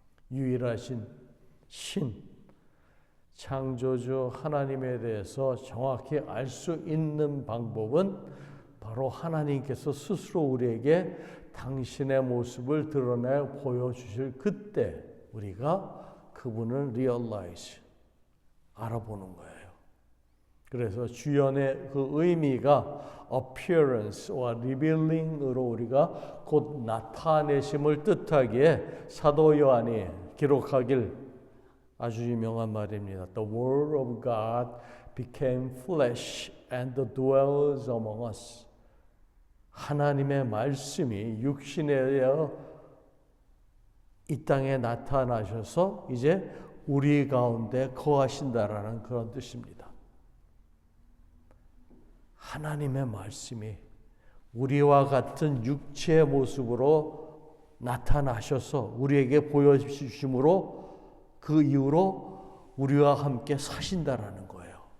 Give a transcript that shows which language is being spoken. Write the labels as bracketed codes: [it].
[ko] 유일하신 신, 창조주 하나님에 대해서 정확히 알 수 있는 방법은 바로 하나님께서 스스로 우리에게 당신의 모습을 드러내 보여주실 그때 우리가 그분을 realize, 알아보는 거예요. 그래서 주연의 그 의미가 appearance와 revealing으로 우리가 곧 나타내심을 뜻하기에 사도 요한이 기록하길 아주 유명한 말입니다. [en] The Word of God became flesh and dwells among us. [ko] 하나님의 말씀이 육신에 되어 이 땅에 나타나셔서 이제 우리 가운데 거하신다라는 그런 뜻입니다. 하나님의 말씀이 우리와 같은 육체의 모습으로 나타나셔서 우리에게 보여주심으로 그 이후로 우리와 함께 사신다라는 거예요.